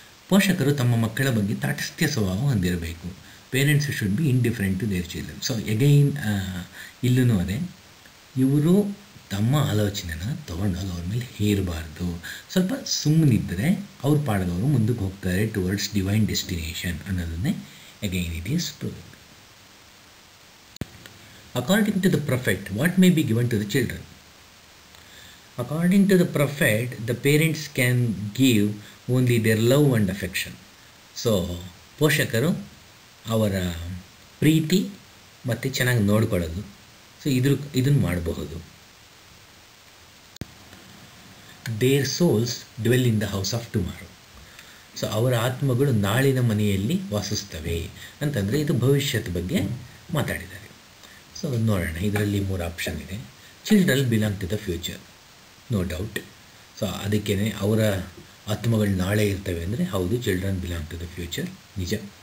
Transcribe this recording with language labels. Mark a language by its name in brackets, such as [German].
[Kannada] ಪೋಷಕರು ತಮ್ಮ ಮಕ್ಕಳ ಬಗ್ಗೆ ತಾಟಸ್ಥ್ಯ ಸ್ವಭಾವ ಹೊಂದಿರಬೇಕು. [English] Parents should be indifferent to their children. [Kannada] So again ಇಲ್ಲೂ ಅದೇ, ಇವರು ತಮ್ಮ ಆಲೋಚನೆನ ತೊಗೊಂಡಾಗ ಅವ್ರ ಮೇಲೆ ಹೇರಬಾರ್ದು. ಸ್ವಲ್ಪ ಸುಮ್ಮನಿದ್ದರೆ ಅವ್ರ ಪಾಡದವರು ಮುಂದಕ್ಕೆ ಹೋಗ್ತಾರೆ [English] towards divine destination [Kannada] ಅನ್ನೋದನ್ನೇ [English] again it is proved. According to the prophet, what may be given to the children? According to the prophet, the parents can give only their love and affection. [Kannada] So ಪೋಷಕರು ಅವರ ಪ್ರೀತಿ ಮತ್ತು ಚೆನ್ನಾಗಿ ನೋಡ್ಕೊಳ್ಳೋದು, so ಇದನ್ನು ಮಾಡಬಹುದು. [English] Their souls dwell in the house of tomorrow. [Kannada] So ಅವರ ಆತ್ಮಗಳು ನಾಳಿನ ಮನೆಯಲ್ಲಿ ವಾಸಿಸ್ತವೆ ಅಂತಂದರೆ ಇದು ಭವಿಷ್ಯದ ಬಗ್ಗೆ ಮಾತಾಡಿದ್ದಾರೆ. [English] so [Kannada] ನೋಡೋಣ, ಇದರಲ್ಲಿ 3 ಆಪ್ಷನ್ ಇದೆ. [English] Children belong to the future, no doubt. [Kannada] So ಅದಕ್ಕೇ ಅವರ ಆತ್ಮಗಳು ನಾಳೆ ಇರ್ತವೆ ಅಂದರೆ ಹೌದು, [English] children belong to the future, [Kannada] ನಿಜ.